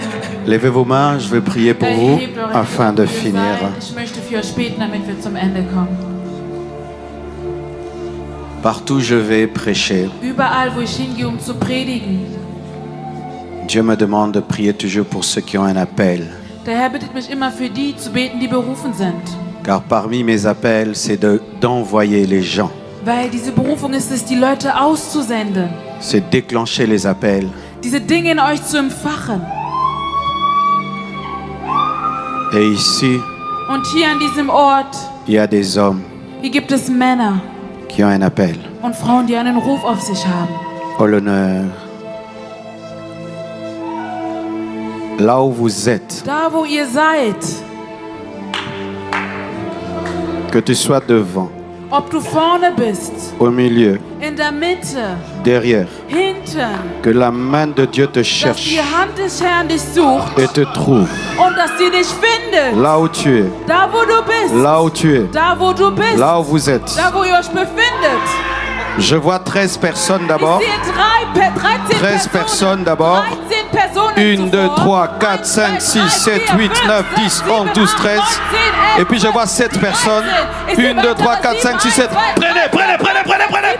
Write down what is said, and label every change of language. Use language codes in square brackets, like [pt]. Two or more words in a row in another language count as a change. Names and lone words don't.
[fr] Levez vos mains, je vais prier pour vous [de] Erhebt eure [fr] afin de [de] Hände [fr] finir. [de] Ich möchte für euch beten, damit wir zum Ende kommen. [fr] Partout où je vais prêcher, [de] Überall, wo ich hingehe, zu predigen, [fr] Dieu me demande de prier toujours pour ceux qui ont un appel. [de] der Herr bittet mich immer für die zu beten, die berufen sind. [fr] Car parmi mes appels, c'est d'envoyer les gens. [de] Weil diese Berufung ist es, die Leute auszusenden. [fr] C'est déclencher les appels. [de] Diese Dinge in euch zu entfachen. [fr] Et ici, [de] Und hier an diesem Ort, [fr] il y a des hommes [de] hier gibt es Männer [fr] qui ont un appel. [de] und Frauen, die einen Ruf auf sich haben. [fr] Oh l'honneur. Là où vous êtes, [de] Da, wo ihr seid, [fr] que tu sois devant, [de] ob du vorne bist, [fr] au milieu, [de] in der Mitte, [fr] derrière, [de] hinten, [fr] que la main de Dieu te [de] dass [fr] cherche [de] die Hand des Herrn dich sucht [fr] et te trouve. [de] und dass sie dich findet. [fr] Là où tu es, [de] Da, wo du bist, [fr] là où tu es, [de] da, wo du bist, [fr] là où vous êtes. [de] da, wo ihr euch befindet. [fr] Je vois 13 personnes [de] Ich [fr] d'abord. [de] sehe 13 [fr] personnes d'abord. [de] 13 Personen [fr] 1, 2, [de] zuvor. [fr] 3, 4, 5, 6, 7, 8, 9, 10, 11, 12, 13. Et puis je vois 7 personnes. 1, 2, 3, 4, 5, 6, 7. Prenez.